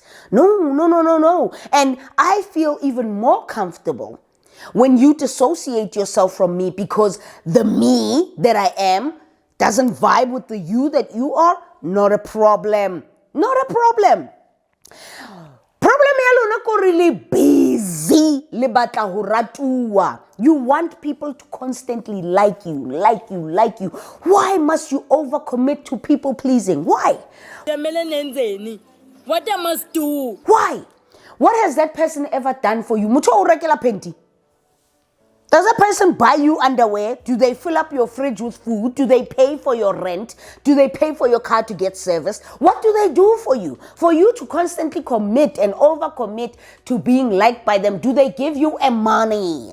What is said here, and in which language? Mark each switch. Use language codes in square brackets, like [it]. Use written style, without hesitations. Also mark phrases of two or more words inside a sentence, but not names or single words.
[en] No. And I feel even more comfortable when you dissociate yourself from me because the me that I am doesn't vibe with the you that you are. Not a problem. Not a problem. [st] Problem ya lona ko [en] really busy [st] le batla ho ratuwa. [en] You want people to constantly like you. Why must you overcommit to people pleasing? Why? What I must do? Why? What has that person ever done for you? [st] Mucho o rekela penti. [en] Does a person buy you underwear? Do they fill up your fridge with food? Do they pay for your rent? Do they pay for your car to get serviced? What do they do for you? For you to constantly commit and overcommit to being liked by them, do they give you a money?